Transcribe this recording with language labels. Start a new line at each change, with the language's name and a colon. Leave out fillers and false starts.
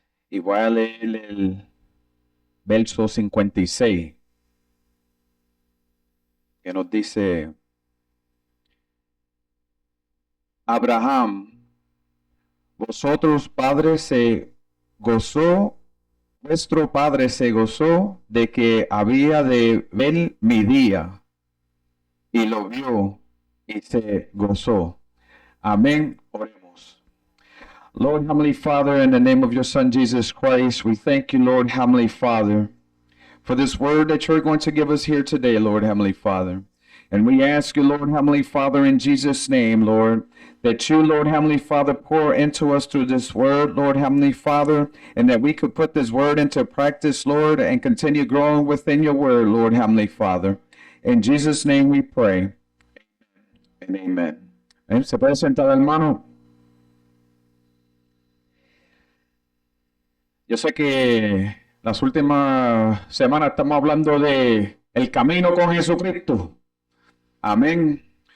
Spanish: Y voy a leer el verso 56, que nos dice: Abraham vosotros, padres, vuestro padre se gozó de que había de ver mi día, y lo vio y se gozó. Amén. Oremos.
English: Lord, Heavenly Father, in the name of your Son, Jesus Christ, we thank you, Lord, Heavenly Father, for this word that you're going to give us here today, Lord, Heavenly Father. And we ask you, Lord, Heavenly Father, in Jesus' name, Lord, that you, Lord, Heavenly Father, pour into us through this word, Lord, Heavenly Father, and that we could put this word into practice, Lord, and continue growing within your word, Lord, Heavenly Father. In Jesus' name we pray. And amen.
Spanish: ¿Se puede sentar, hermano? Yo sé que las últimas semanas estamos hablando de el camino con Jesucristo. Amén.